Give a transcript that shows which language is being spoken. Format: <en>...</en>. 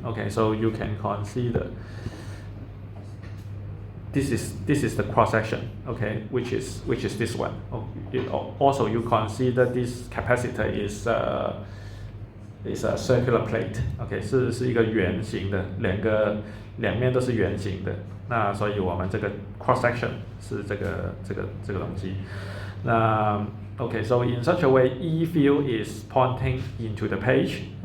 <en>Okay, so you can consider this is the cross section, okay, which is this one. Also, you consider this capacitor is a circular plate, okay,</en> <zh>是一个圆形的，两面都是圆形的。那所以我们这个 cross section 是这个东西。</zh> <en>那 okay, so in such a way, E field is pointing into the page.</en>